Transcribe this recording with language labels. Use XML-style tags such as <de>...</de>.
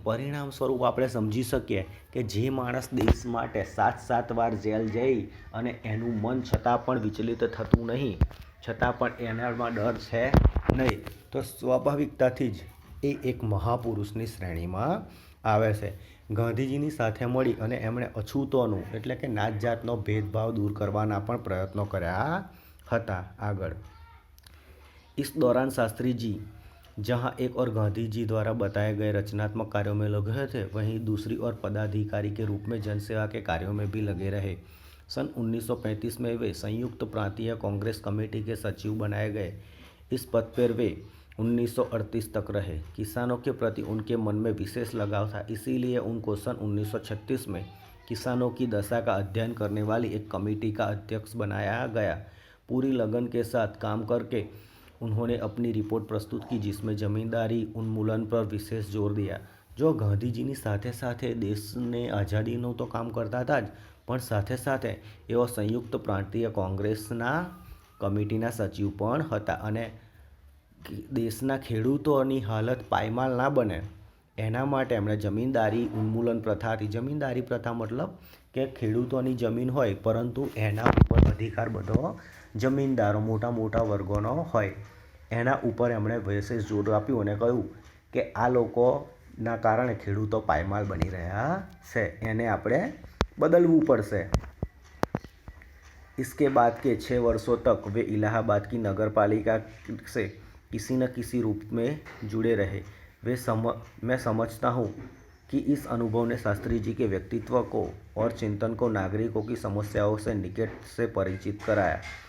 <gu>પરિણામ સ્વરૂપ આપણે સમજી શકીએ કે જે માણસ દેશ માટે 7 વાર જેલ જઈ અને એનું મન છતાં પણ વિચલિત થતું નહીં, છતાં પણ એનામાં ડર છે નહીં, તો સ્વાભાવિકતાથી જ એ એક મહાપુરુષની શ્રેણીમાં આવે છે. ગાંધીજીની સાથે મળી અને એમણે અછૂતોનું એટલે કે નાત જાતનો ભેદભાવ દૂર કરવાના પણ પ્રયત્નો કર્યા હતા.</gu> <hi>આગળ इस दौरान शास्त्री जी जहाँ एक और गांधी जी द्वारा बताए गए रचनात्मक कार्यों में लगे थे, वहीं दूसरी ओर पदाधिकारी के रूप में जनसेवा के कार्यों में भी लगे रहे. सन 1935 में वे संयुक्त प्रांतीय कांग्रेस कमेटी के सचिव बनाए गए. इस पद पर वे 1938 तक रहे. किसानों के प्रति उनके मन में विशेष लगाव था, इसीलिए उनको सन 1936 में किसानों की दशा का अध्ययन करने वाली एक कमेटी का अध्यक्ष बनाया गया. पूरी लगन के साथ काम करके उन्होंने अपनी रिपोर्ट प्रस्तुत की, जिसमें जमींदारी उन्मूलन पर विशेष जोर दिया.</hi> <gu>जो ગાંધીજીની સાથે સાથે દેશને આઝાદીનું તો કામ કરતા હતા જ, પણ સાથે સાથે એઓ સંયુક્ત પ્રાંતીય કોંગ્રેસના કમિટીના સચિવ પણ હતા અને દેશના ખેડૂતોની હાલત પાયમાલ ના બને એના માટે એમણે જમીનદારી ઉન્મૂલન પ્રથા હતી. જમીનદારી પ્રથા મતલબ કે ખેડૂતોની જમીન હોય પરંતુ એના ઉપર અધિકાર બધો જમીનદારો મોટા મોટા વર્ગોનો હોય, એના ઉપર એમણે વિશેષ જોર આપ્યું અને કહ્યું કે આ લોકોના કારણે ખેડૂતો પાયમાલ બની રહ્યા છે, એને આપણે બદલવું પડશે.</gu> <hi>इसके बाद के 6 वर्षों तक वे इलाहाबाद की नगर पालिका से किसी न किसी रूप में जुड़े रहे. मैं समझता हूँ कि इस अनुभव ने शास्त्री जी के व्यक्तित्व को और चिंतन को नागरिकों की समस्याओं से निकट से परिचित कराया.</hi>